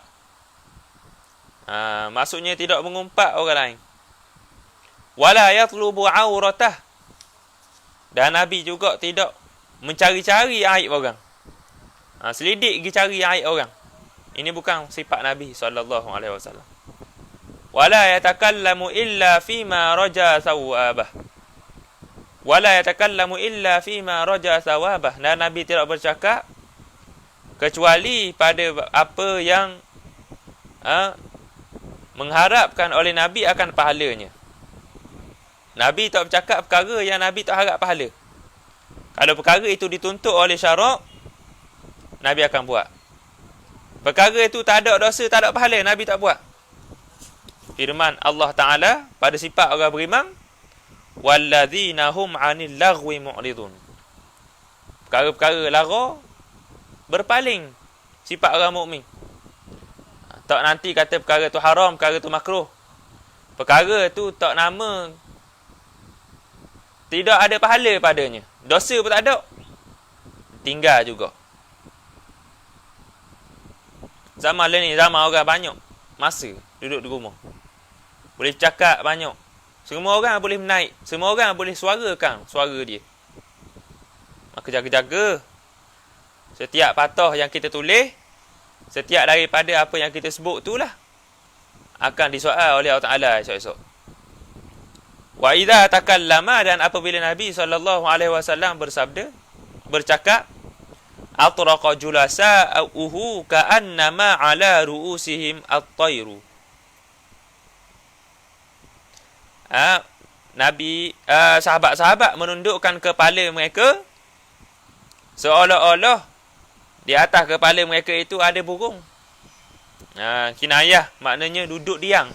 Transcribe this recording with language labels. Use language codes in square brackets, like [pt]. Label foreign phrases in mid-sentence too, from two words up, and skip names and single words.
[ms] Maksudnya tidak mengumpat orang lain. [ar] ولا يطلب عورته, [ms] dan Nabi juga tidak mencari-cari aib orang. Selidik pergi cari aib orang. Ini bukan sifat Nabi SAW. [ar] ولا يتكلم إلا فيما رجا ثوابه. ولا يتكلم إلا فيما رجا ثوابه, [ms] dan Nabi tidak bercakap kecuali pada apa yang mengharapkan oleh Nabi akan pahalanya. Nabi tak bercakap perkara yang Nabi tak harap pahala. Kalau perkara itu dituntut oleh syarak, Nabi akan buat. Perkara itu tak ada dosa, tak ada pahala, Nabi tak buat. Firman Allah Ta'ala pada sifat orang beriman, [ar] والذين هم عن اللغو معرضون. [ms] Perkara-perkara lara berpaling sifat orang mukmin. Tak nanti kata perkara tu haram, perkara tu makruh. Perkara tu tak nama, tidak ada pahala padanya. Dosa pun tak ada. Tinggal juga. Zaman ni zaman orang banyak masa duduk di rumah. Boleh cakap banyak. Semua orang boleh menaik. Semua orang boleh suarakan suara dia. Maka jaga-jaga. Setiap patah yang kita tulis, setiap daripada apa yang kita sebut itulah akan disoal oleh Allah Ta'ala esok-esok. [ar] وإذا تكلم, [ms] dan apabila Nabi SAW bercakap, [ar] أطرق جلساؤه كأنما على رؤوسهم الطير. [ms] Sahabat-sahabat menundukkan kepala mereka seolah-olah di atas kepala mereka itu ada burung. Kinayah maknanya duduk diam.